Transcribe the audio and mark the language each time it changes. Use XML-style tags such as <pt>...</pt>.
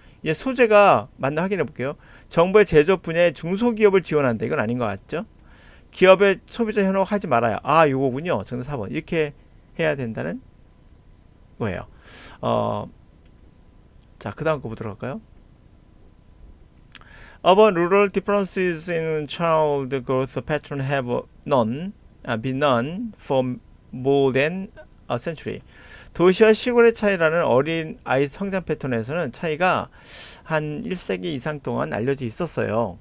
<ko>이제 소재가 맞나 확인해 볼게요. 정부의 제조업 분야의 중소기업을 지원한다, 이건 아닌 것 같죠? 기업의 소비자 현혹 하지 말아요. 아, 요거군요. 정답 4번. 이렇게 해야 된다는 거예요. 자, 그 다음 거 보도록 할까요?</ko> <en>Urban rural differences in child growth pattern have been known for more than a century.</en> <ko>도시와 시골의 차이라는 어린 아이 성장 패턴에서는 차이가 한 1세기 이상 동안 알려져 있었어요.</ko>